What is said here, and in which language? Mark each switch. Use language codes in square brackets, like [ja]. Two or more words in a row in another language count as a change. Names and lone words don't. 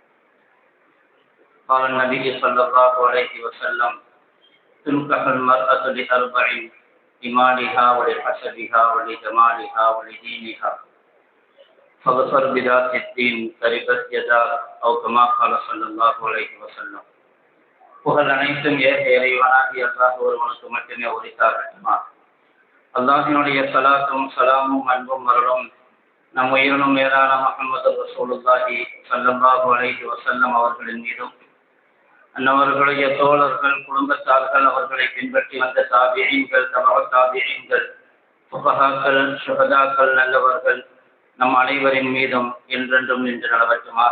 [ar] قال النبي صلى الله عليه وسلم تنكح المرأة لأربع: لمالها ولحسبها ولجمالها ولدينها فاظفر بذات الدين تربت يداك أو كما قال صلى الله عليه وسلم. [ta] புகழ் அனைத்தும் ஏக இறைவனாகிய அல்லாஹ் ஒருவனுக்கு மட்டுமே உரித்தாகட்டுமா. அல்லாஹினுடைய ஸலாத்தும் ஸலாமும் அன்பும் அருளும் நம் உயிரினும் மேலான முஹம்மது [ar] رسول الله صلى الله عليه وسلم [ta] அவர்களின் மீதும் அன்னவர்களுடைய தோழர்கள், குடும்பத்தார்கள், அவர்களை பின்பற்றி வந்த தாபிஈன்கள், தபஅ தாபிஈன்கள், ஃபுகஹாக்கள், ஷுஹதாக்கள், நல்லவர்கள் நம் அனைவரின் மீதும் என்றென்றும் நின்று நிலவட்டுமாக.